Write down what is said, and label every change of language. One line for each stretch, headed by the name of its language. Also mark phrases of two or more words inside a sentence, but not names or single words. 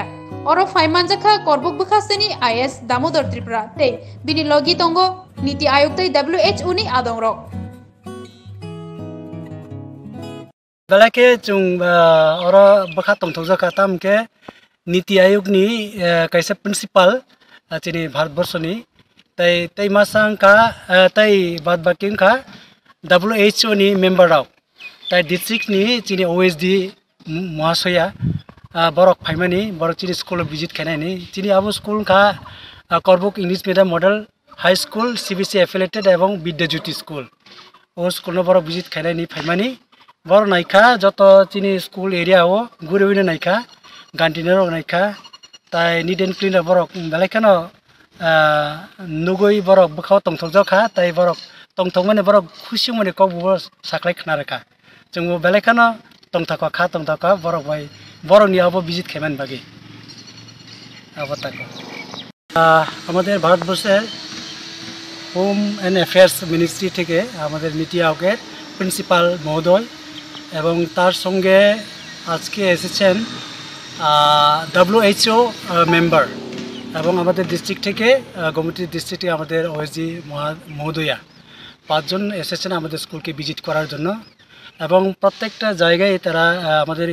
Kok Borok: Oro Faimanjaka Korbuk Bukastini IS Damodar Tripura te bini logi tongo Niti Ayok te WH Uni Adongrok. Balake chung oro bakha tongthokjaka tamke Niti Ayok ni kaisa principal chini Bharatborsh ni tai masang ka tai bad baking ka WHO ni member rao tai district ni chini OSD Mahasaya borok phaimani borok chini
English: school visit
Kok Borok: khainani chini abo school ka Korbuk English Medium Model High School CBC affiliated ebong Bidyajyoti school o school no borok visit khainani phaimani bor naikha joto chini school area o gurewine naikha gantinero naikha tai
English: neat and clean
Kok Borok: borok belaikano nugoi borok bukhaw tongthokjaka tai borok tongthokmani borok khushi mone kobo saklai khna rakha jungbo belaikano tongthaka borok bai borok ni abo visit খাইমান বাকি আবতাকে
Bangla: আমাদের ভারতবর্ষের
English: home and affairs ministry
Bangla: থেকে আমাদের নীতি আয়োগের প্রিন্সিপাল মহোদয় এবং তার সঙ্গে আজকে এসেছেন WHO মেম্বার এবং আমাদের ডিস্ট্রিক্ট থেকে গোমতী ডিস্ট্রিক্টে আমাদের ওএসডি মহোদয়া 5 জন এসেছেন আমাদের স্কুলকে ভিজিট করার জন্য এবং প্রত্যেকটা জায়গায় তারা আমাদের